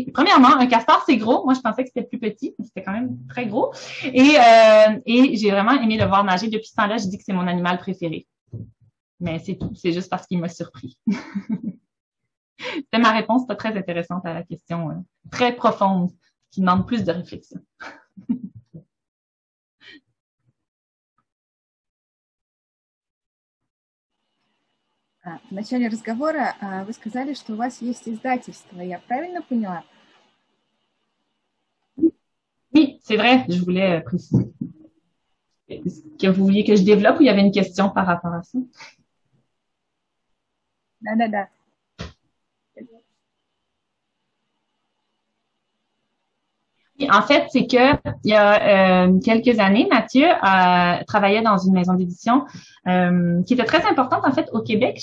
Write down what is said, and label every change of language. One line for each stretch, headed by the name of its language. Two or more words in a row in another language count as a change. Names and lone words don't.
French: Premièrement, un castor, c'est gros. Moi, je pensais que c'était plus petit, mais c'était quand même très gros. Et j'ai vraiment aimé le voir nager. Depuis ce temps-là, je dis que c'est mon animal préféré. Mais c'est tout. C'est juste parce qu'il m'a surpris. C'était ma réponse pas très intéressante à la question, très profonde, qui demande plus de réflexion.
Russian: В начале разговора вы сказали, что у вас есть издательство. Я правильно поняла?
French: Oui, c'est vrai, je voulais préciser. Est-ce que vous vouliez que je développe ou il y avait une question par rapport à ça?
Russian: Да.
French: En fait, c'est que il y a quelques années, Mathieu travaillait dans une maison d'édition qui était très importante en fait au Québec.